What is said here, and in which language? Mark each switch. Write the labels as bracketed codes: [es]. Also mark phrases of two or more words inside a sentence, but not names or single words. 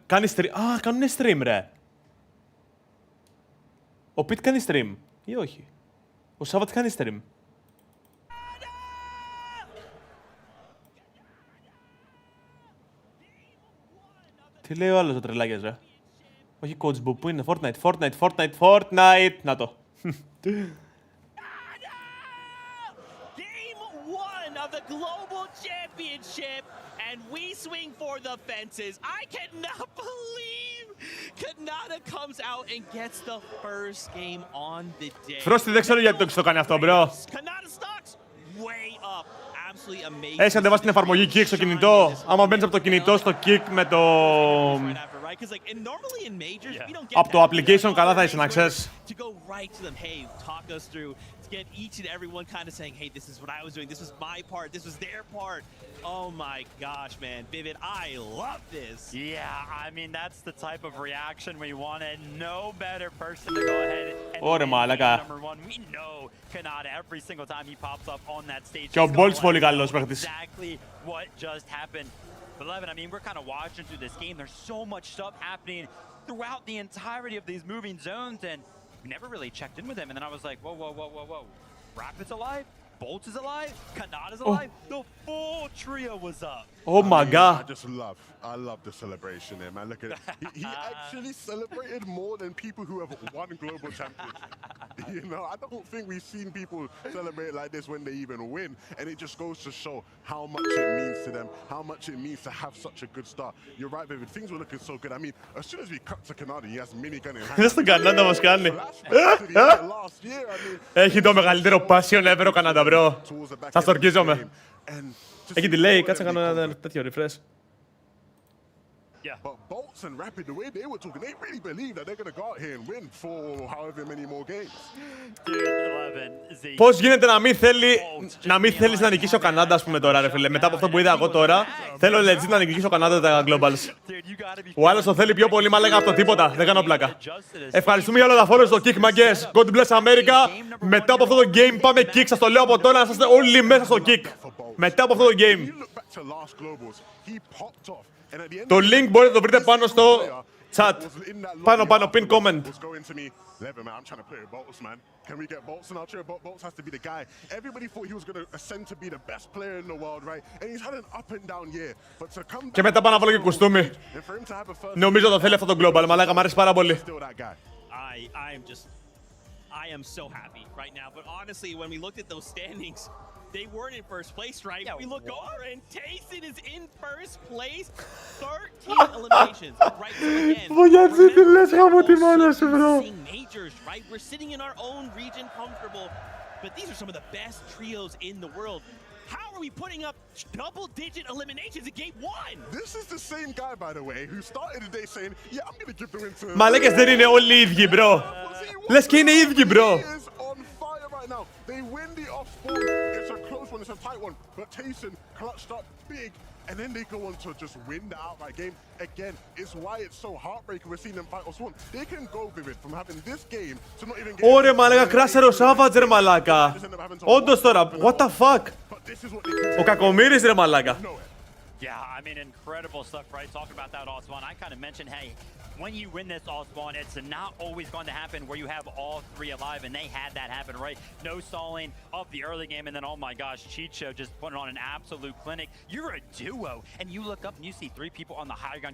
[el] Κάνει stream. Α, κάνουνε stream, ρε. Ο Πιτ κάνει stream. Ή όχι. Ο Σάββατ κάνει stream. Τι λέει ο άλλος ο τρελάκιας, ρε. Όχι [en] coach book, [el] πού είναι, Fortnite. Να το. [en] Of the global championship, and we swing for the fences. I cannot believe Kanata comes out and gets the first game on the day. [el] Frosty δεν ξέρω γιατί το κάνει αυτό, bro. [en] Kanata stocks way up. Absolutely amazing. [el] Έχεις κατεβάσει την εφαρμογή Kick στο κινητό. Άμα μπαίνεις από το κινητό στο Kick με το... Από το application καλά θα είσαι να ξέρεις. [en] Get each and everyone kind of saying, hey, this is what I was doing, this was my part, this was their part. Oh my gosh, man. Vivid, I love this. Yeah, I mean, that's the type of reaction we wanted. No better person to go ahead and number one. We know Kanata every single time he pops up on that stage. [el] Και ο Bolts πολύ καλός παίχτης. [en] Exactly what just happened. But Levin, I mean, we're kind of watching through this game. There's so much stuff happening throughout the entirety of these moving zones, and we never really checked in with him, and then I was like, whoa. Rapid's alive, Bolts is alive, Kanata's alive, the full trio was up. Oh my god. I love the celebration here, man. Look at it. He actually celebrated more than people who have won global championship. You know, I don't think we've seen people celebrate like this when they even win. And it just goes to show how much it means to them, how much it means to have such a good start. You're right, Vivid. Things were looking so good. I mean, as soon as we cut to Kanata, he has minigun in hand. [el] Στον Κανάντα μας κάνει. Έχει το μεγαλύτερο [en] passion ever [el] ο Κανάντα, bro. Θα στορκίζομαι. Έχει delay, κάτσε να κάνω ένα τέτοιο refresh. [en] Yeah. But Bolts and Rapid, the way they were talking, they really believe that they're going to go out here and win for however many more games. [el] Πώς γίνεται να μην θέλεις να νικήσει ο Κανάντα, ας πούμε, τώρα, ρε φίλε. Μετά από αυτό που είδα εγώ τώρα, θέλω legit να νικήσει ο Κανάντα τα Globals. Ο άλλος το θέλει πιο πολύ, μα λέγα από το τίποτα. Δεν κάνω πλάκα. Ευχαριστούμε για όλα τα follow στο Kick, μαγκές. [en] God bless America. [el] Μετά από αυτό το game πάμε Kick. Σας το λέω από τώρα να είστε όλοι μέσα στο Kick. Μετά από αυτό το game. Το link μπορείτε να το βρείτε πάνω στο chat. Πάνω, [en] pin comment. I'm trying to play with Bolts, man. Can we get Bolts in our chair? Bolts has to be the guy. Everybody thought he was going to ascend to be the best player in the world, right? And he's had an up and down year. But to come [el] Και μετά πάνω να βάλω και κουστούμι. Νομίζω το θέλει αυτό το global, μαλάκα, μ' αρέσει πάρα πολύ. [en] I am so happy right now. But honestly, when we looked at those standings, they weren't in first place, right? We look over and Tayson is in first place. 13 eliminations. Right, so again, majors, right? We're sitting in our own region comfortable. But these are some of the best trios in the world. How are we putting up double-digit eliminations in game one? This is the same guy, by the way, who started the day saying, yeah, I'm going to give the win to... [el] Μαλάκες δεν είναι όλοι οι ίδιοι, bro. Λες και είναι οι ίδιοι, bro. [en] Now, they win the off spawn. It's a close one, it's a tight one. But Tayson clutched up big, and then they go on to just win the outright game. Again, it's why it's so heartbreaking we're seeing them fight off spawn. They can go, Vivid, from having this game to not even get... [el] Ωραία, μαλάκα, κράσερ ο Savage, ρε μαλάκα. Όντως τώρα, [en] what the fuck. [el] Ο Κακομοίρης, ρε μαλάκα. [en] Yeah, I mean, incredible stuff, right? Talking about that all spawn, I kind of mentioned, hey, when you win this all spawn, it's not always going to happen where you have all three alive, and they had that happen, right? No stalling of the early game, and then, oh my gosh, Chicho just putting on an absolute clinic. You're a duo, and you look up and you see three people on the high ground.